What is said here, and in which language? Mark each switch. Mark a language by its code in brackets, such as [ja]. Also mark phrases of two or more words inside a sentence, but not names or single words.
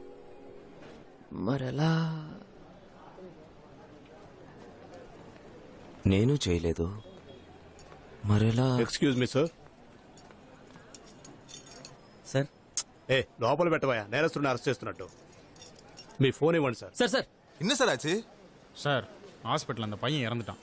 [te] మరెలా? నేను చేయలేదు, మరెలా? [en] excuse me sir. [te] సార్ లోపల పెట్టబోయా, నేరస్తుడిని అరెస్ట్ చేస్తున్నట్టు. మీ ఫోన్ [ta] இவன் சார். சார் சார் என்ன சார் ஆச்சு? சார் ஹாஸ்பிட்டல் அந்த பையன் இறந்துட்டான்.